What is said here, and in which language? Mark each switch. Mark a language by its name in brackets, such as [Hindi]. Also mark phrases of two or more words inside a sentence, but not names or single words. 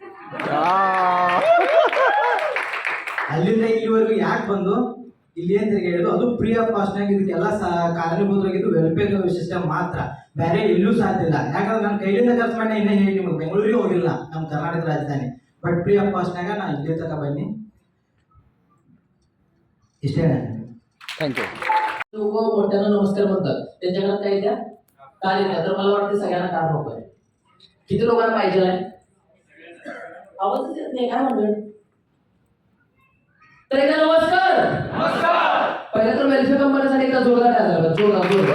[Kannada] ಅಲ್ಲಿಂದ ಇಲ್ಲಿವರೆಗೂ ಯಾಕೆ ಬಂದು ಇಲ್ಲಿ ಏನ್ ತಿರುಗಾಡಿದ್ರು ಅದು [English] free of costನಾಗ [Kannada] ಇದಕ್ಕೆಲ್ಲ ಕಾರಣೀಭೂತವಾಗಿದ್ದು [English] welfare system [Kannada] ಮಾತ್ರ, ಬೇರೆ ಎಲ್ಲೂ ಸಾಧ್ಯ ಇಲ್ಲ. ಯಾಕಂದ್ರೆ ನನ್ನ ಕೈಲಿಂದ ಖರ್ಚು ಮಾಡಿ ಇನ್ನೇ ಹೇಳಿ ನಿಮಗೆ ಬೆಂಗಳೂರಿಗೆ ಹೋಗಿಲ್ಲ ನಮ್ಮ ಕರ್ನಾಟಕ ರಾಜಧಾನಿ. [English] but free of costನಾಗ [Kannada] ನಾ ಇಲ್ಲಿ ತನಕ ಬನ್ನಿ इष्टे [English] thank you. [Marathi] लोक मोठ्यानं नमस्कार म्हणतात, त्यांच्या घरात काय द्या कार्य द्या. तर मला वाटतं सगळ्यांना काम नको आहे. किती लोकांना पाहिजे आहे? आवाजच येत नाही, काय म्हणतोय? तर एकदा नमस्कार. पहिला तर वेलफेअर कंपनीसाठी एकदा जोरदार टाळ्या, जोरदार.